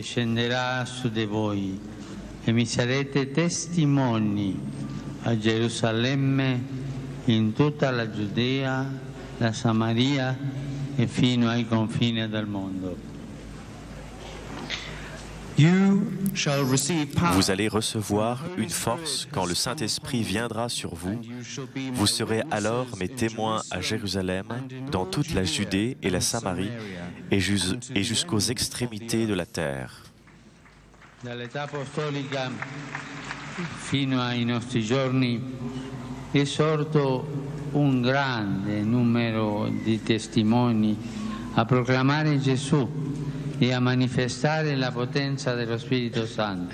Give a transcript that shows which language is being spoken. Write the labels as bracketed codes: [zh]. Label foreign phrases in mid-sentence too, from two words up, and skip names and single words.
[it] scenderà su di voi e mi sarete testimoni a Gerusalemme, in tutta la Giudea, la Samaria e fino ai confini del mondo. [fr] Vous allez recevoir une force quand le Saint-Esprit viendra sur vous. Vous serez alors mes témoins à Jérusalem, dans toute la Judée et la Samarie, et jusqu'aux extrémités de la terre. [it] Dall'età apostolica fino ai nostri giorni è sorto un grande numero di testimoni a proclamare Gesù e a manifestare la potenza dello Spirito Santo.